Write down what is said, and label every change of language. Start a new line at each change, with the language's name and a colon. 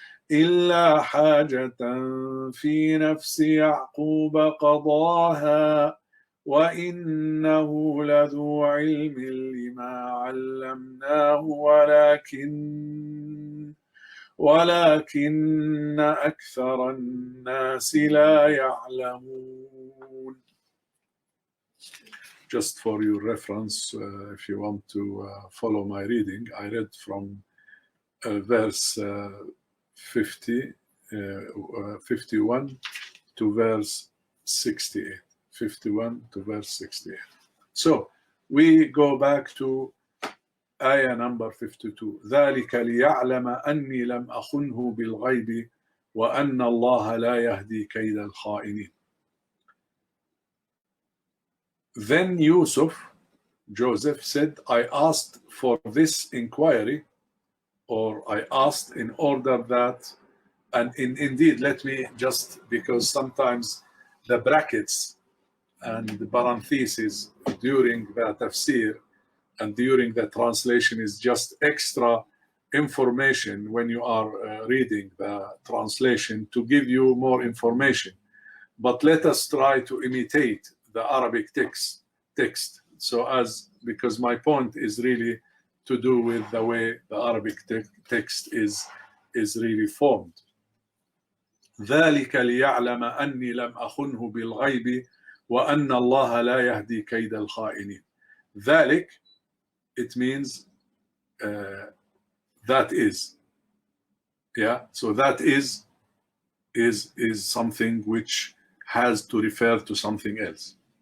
Arabic: إلا حاجة في نفس يعقوب قضاها وإنه لذو علم لما علمناه ولكن أكثر الناس لا يعلمون.
English: Just for your reference, if you want to follow my reading, I read from verse 51 to verse 68. 51 to verse 68. So we go back to ayah number 52.
Arabic: ذلك ليعلم أني لم أخنه بالغيب وأن الله لا يهدي كيد الخائنين.
English: Then Joseph said, I asked for this inquiry, or I asked in order that, and indeed, let me just, because sometimes the brackets and the parentheses during the tafsir and during the translation is just extra information when you are reading the translation to give you more information. But let us try to imitate the Arabic text. Because my point is really to do with the way the Arabic text is really formed.
Arabic: ذلك ليعلم أني لم أخنه بالغيب وأن الله لا يهدي كيد الخائنين.
English: ذلك, it means that is. Yeah, so that is something which has to refer to something else.